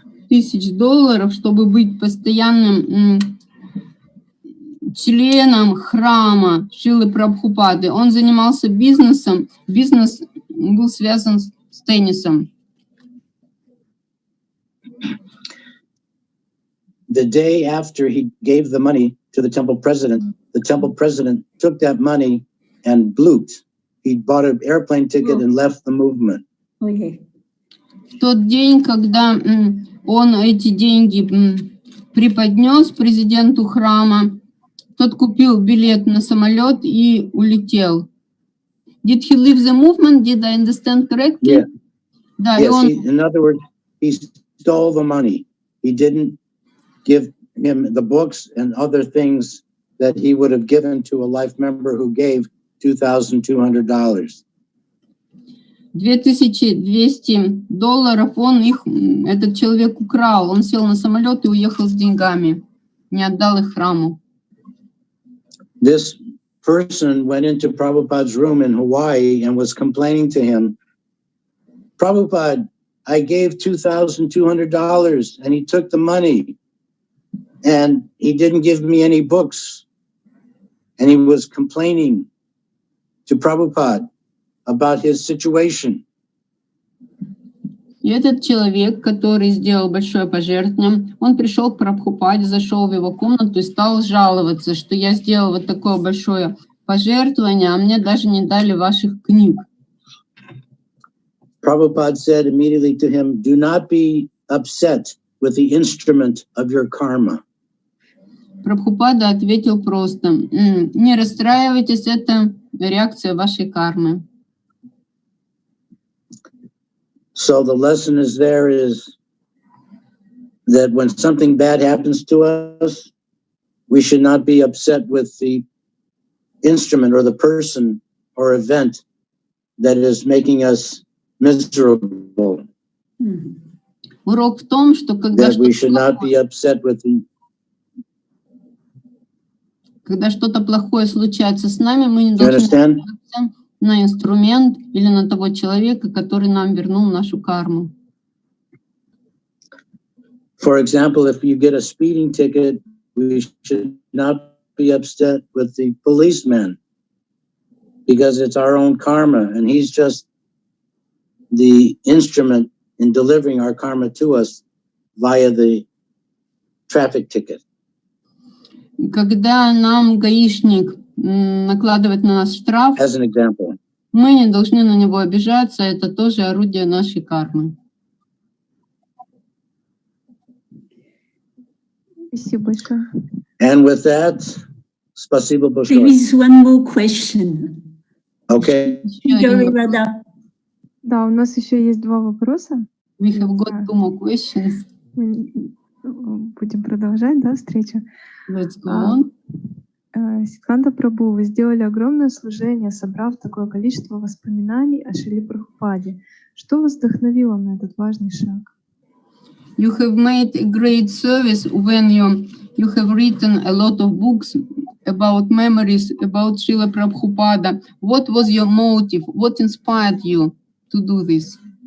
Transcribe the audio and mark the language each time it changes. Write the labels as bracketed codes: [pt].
[ru] $2,200,000, чтобы быть постоянным членом храма Шрилы Прабхупады. Он занимался бизнесом. Бизнес был связан с теннисом. [en] The day after he gave the money to the temple president took that money and blooped. He bought an airplane ticket and left the movement. Okay. [ru] В тот день, когда он эти деньги преподнес президенту храма, тот купил билет на самолет и улетел. [en] Did he leave the movement? Did I understand correctly? Yeah. [ru] Да, [en] yes, in other words, he stole the money. He didn't give him the books and other things that he would have given to a life member who gave $2,200. [ru] $2,200 этот человек украл. Он сел на самолет и уехал с деньгами. Не отдал их храму. [en] This person went into Prabhupada's room in Hawaii and was complaining to him, Prabhupada, I gave $2,200 and he took the money and he didn't give me any books. And he was complaining to Prabhupada about his situation. [ru] И этот человек, который сделал большое пожертвование, он пришел к Прабхупаде, зашел в его комнату и стал жаловаться, что я сделал вот такое большое пожертвование, а мне даже не дали ваших книг. [en] Prabhupada said immediately to him, do not be upset with the instrument of your karma. [ru] Прабхупада ответил просто, не расстраивайтесь, это реакция вашей кармы. [en] So the lesson is that when something bad happens to us, we should not be upset with the instrument or the person or event that is making us miserable. [ru] Урок в том, что когда [en] That we should not be upset with the [ru] когда что-то плохое случается с нами, мы не должны обижаться на инструмент или на того человека, который нам вернул нашу карму. [en] For example, if you get a speeding ticket, we should not be upset with the policeman because it's our own karma and he's just the instrument in delivering our karma to us via the traffic ticket. [ru] Когда нам гаишник накладывает на нас штраф, [en] As an example. [ru] Мы не должны на него обижаться, это тоже орудие нашей кармы. Спасибо большое. [en] And with that, [ru] спасибо большое. [en] There is one more question. Okay. Radha. [ru] Да, у нас еще есть два вопроса. [en] We have got two more questions. [ru] Мы будем продолжать, да, встречу. [en] Let's go on. [ru] Сиддханта Прабху, вы сделали огромное служение, собрав такое количество воспоминаний о Шриле Прабхупаде. Что вас вдохновило на этот важный шаг? [en] You have made a great service when you have written a lot of books about memories about Шриле Прабхупада. What was your motive? What inspired you to do this?